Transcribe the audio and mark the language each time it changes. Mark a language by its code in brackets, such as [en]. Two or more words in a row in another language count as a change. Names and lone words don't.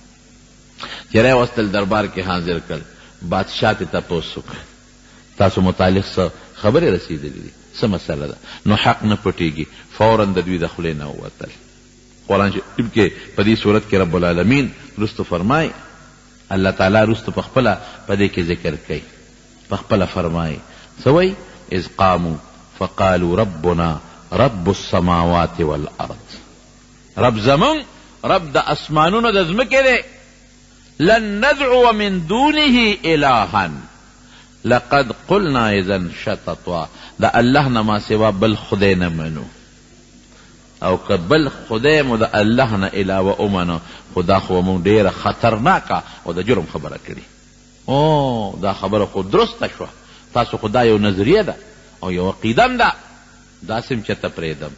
[ps] چې راوستل دربار کې حاضر کړل. بادشاہ ته تپوس وکړ تاسو متعلق څه خبرې رسېدلې دي، څه مسله ده؟ نو حق نه پټېږي. فوراً د دوی د خولې نه ووتل. قرآن شریف کې په دې صورت کې رب العالمین رستو فرمایي، الله تعالی رستو په خپله په دې کې ذکر کوي، په خپله فرمایي څه وایي؟ [ar] اذ قاموا فقالوا ربنا رب السماوات والارض، [ps] رب زمون رب د اسمانونو د ځمکې دی. [ar] لن ندعو من دونه الها لقد قلنا اذا شططا، [ps] دا الله نه ما سوا بل خدای نه منو، او که بل خدای مو د الله نه علاوه ومنو خدا خو مونږ ډېره خطرناکه او د جرم خبره کړي. او دا خبره خو درسته شوه، تاسو خو دا یو نظریه ده او یو عقیدم ده، داسې م چېرته پرېږدم.